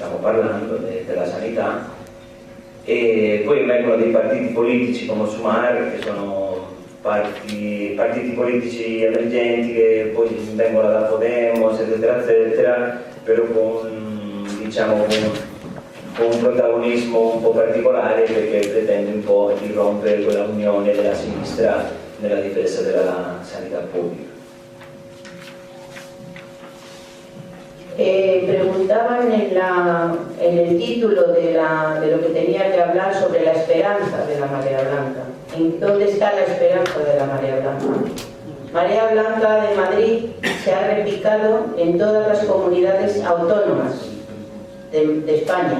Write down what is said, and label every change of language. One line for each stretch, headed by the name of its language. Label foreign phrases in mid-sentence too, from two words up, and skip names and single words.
Italian: stiamo parlando, della sanità, e poi vengono dei partiti politici come Sumar, che sono partiti politici emergenti che poi vengono da Podemos, eccetera, eccetera, però con, diciamo, con un protagonismo un po' particolare, perché pretende un po' di rompere quella unione della sinistra nella difesa della sanità pública.
Spanish: Preguntaban en el título de lo que tenía que hablar sobre la esperanza de la Marea Blanca. ¿En dónde está la esperanza de la Marea Blanca? Marea Blanca de Madrid se ha replicado en todas las comunidades autónomas de España.